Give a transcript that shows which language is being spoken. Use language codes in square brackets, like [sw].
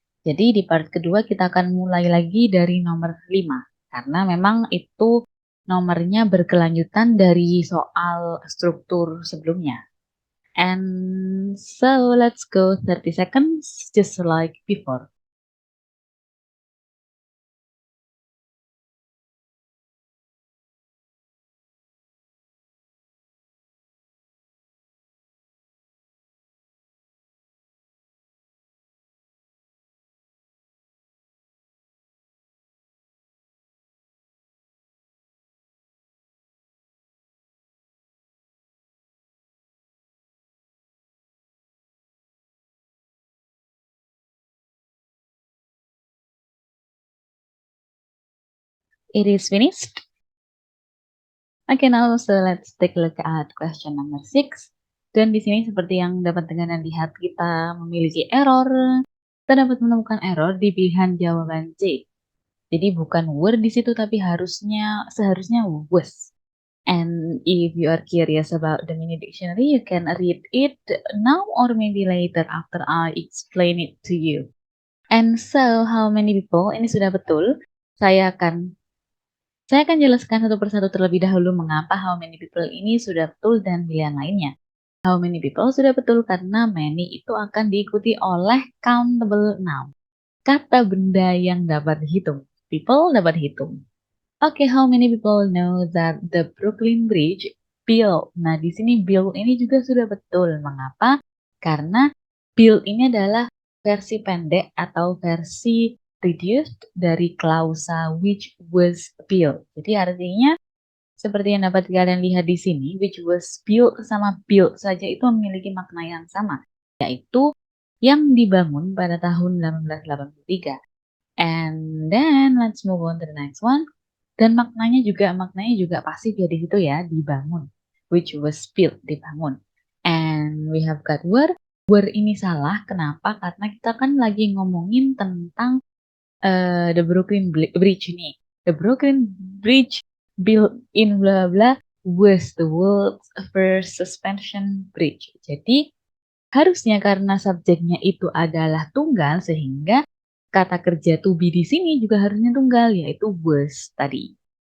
[id] Jadi di part kedua kita akan mulai lagi dari nomor 5, karena memang itu nomornya berkelanjutan dari soal struktur sebelumnya. [en] And so let's go 30 seconds just like before. It is finished. Okay, now so let's take a look at question number 6. [id] Dan di sini seperti yang dapat dengan lihat kita memiliki error. Kita dapat menemukan error di pilihan jawaban C. Jadi bukan were di situ tapi seharusnya was. [en] And if you are curious about the mini dictionary, you can read it now or maybe later after I explain it to you. And so, how many people? [id] Ini sudah betul. Saya akan jelaskan satu persatu terlebih dahulu mengapa how many people ini sudah betul dan pilihan lainnya. [en] How many people [id] sudah betul karena many itu akan diikuti oleh countable noun. Kata benda yang dapat dihitung. People dapat dihitung. [en] Oke, how many people know that the Brooklyn Bridge built? [id] Nah, di sini build ini juga sudah betul. Mengapa? Karena build ini adalah versi pendek atau versi reduced dari klausa [en] which was built. [id] Jadi artinya seperti yang dapat kalian lihat di sini, [en] which was built [id] sama built saja itu memiliki makna yang sama, yaitu yang dibangun pada tahun 1883. [en] And then let's move on to the next one. [id] Dan maknanya juga pasif ya di situ ya, dibangun. [en] Which was built, [id] dibangun. [en] And we have got were. [id] Were ini salah, kenapa? Karena kita kan lagi ngomongin tentang the Brooklyn Bridge nih. [en] The Brooklyn Bridge built in bla bla was the world's first suspension bridge. [id] Jadi harusnya karena subjeknya itu adalah tunggal sehingga kata kerja to be di sini juga harusnya tunggal yaitu was tadi.